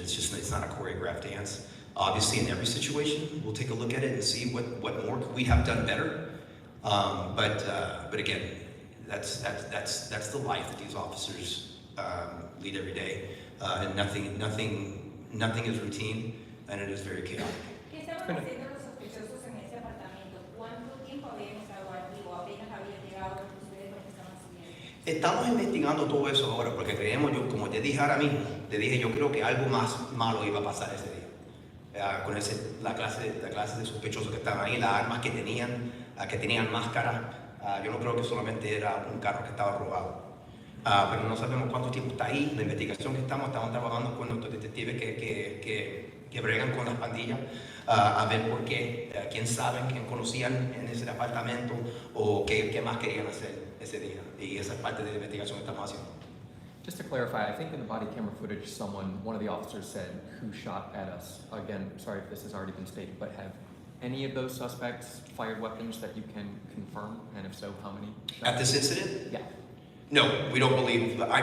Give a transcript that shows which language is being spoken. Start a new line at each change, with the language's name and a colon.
English: It's not a choreographed dance. Obviously, in every situation, we'll take a look at it and see what more could we have done better. But again, that's the life that these officers lead every day, and nothing is routine, and it is very chaotic.
Spanish: ¿Qué estaban haciendo los sospechosos en ese apartamento? ¿Cuánto tiempo habían estado aquí o apenas habían llegado ustedes lo que estaban siguiendo? Estamos investigando todo eso ahora porque creemos, como te dije ahora mismo, yo creo que algo más malo iba a pasar ese día. Con la clase de sospechosos que estaban ahí, las armas que tenían máscara, yo no creo que solamente era un carro que estaba robado. Pero no sabemos cuánto tiempo está ahí. La investigación que estamos trabajando con nuestros detectives que bregan con las pandillas a ver por qué, quién saben, quién conocían en ese apartamento o qué más querían hacer ese día. Y esa es parte de la investigación que estamos haciendo.
English: Just to clarify, I think in the body camera footage, one of the officers said, "Who shot at us?" Again, sorry if this has already been stated, but have any of those suspects fired weapons that you can confirm? And if so, how many? At this incident? Yeah. No, we don't believe.